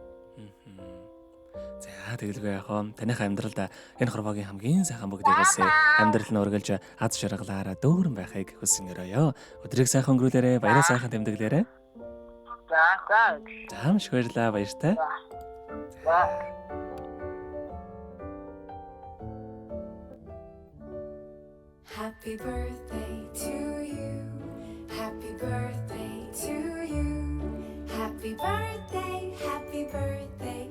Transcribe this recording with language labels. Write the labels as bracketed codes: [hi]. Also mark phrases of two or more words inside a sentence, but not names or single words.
[mn] За, тэгэлгүй яах вэ? Таних амьдралд энэ хорвогийн хамгийн сайхан бүгдийг хүсье. Амьдрал нь үргэлж аз жаргалаараа дөөрөн байхыг хүсэн өрөөё. Өдрийг сайхан өнгөрүүлээрэй, баяраа сайхан тэмдэглээрэй. За, маш баярлалаа, баяртай. [en] Happy birthday to you. Happy birthday to you. Happy birthday, happy birthday